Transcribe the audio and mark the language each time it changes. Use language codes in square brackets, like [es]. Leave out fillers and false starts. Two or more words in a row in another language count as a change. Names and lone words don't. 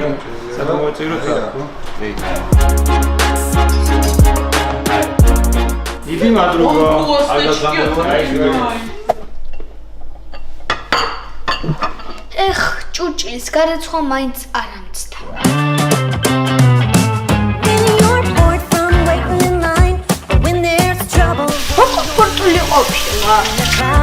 [ka] სათავეწირო ხო? კი. დიდი მადლობა. ეხ, ჭურჭლის გარეცხვა მაინც არ ამცდა. [en] From waiting in line, but when there's trouble, [ka] ფოტო ყოფილა.